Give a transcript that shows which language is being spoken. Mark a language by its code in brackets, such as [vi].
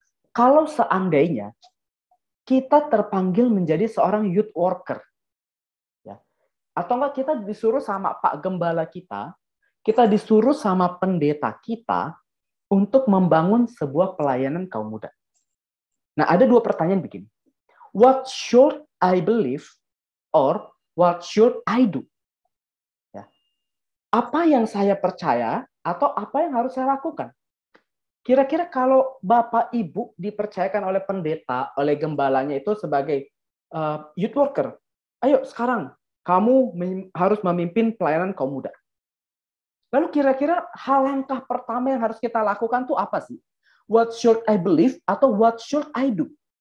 [id] Kalau seandainya kita terpanggil menjadi seorang youth worker, ya, atau enggak kita disuruh sama Pak Gembala kita disuruh sama pendeta kita untuk membangun sebuah pelayanan kaum muda. Nah, ada dua pertanyaan begini. [en] What should I believe or what should I do? Ya. [id] Apa yang saya percaya atau apa yang harus saya lakukan? Kira-kira kalau Bapak Ibu dipercayakan oleh pendeta, oleh gembalanya itu sebagai youth worker, ayo sekarang kamu harus memimpin pelayanan kaum muda. Lalu kira-kira hal langkah pertama yang harus kita lakukan tuh apa sih? [en] What should I believe atau what should I do?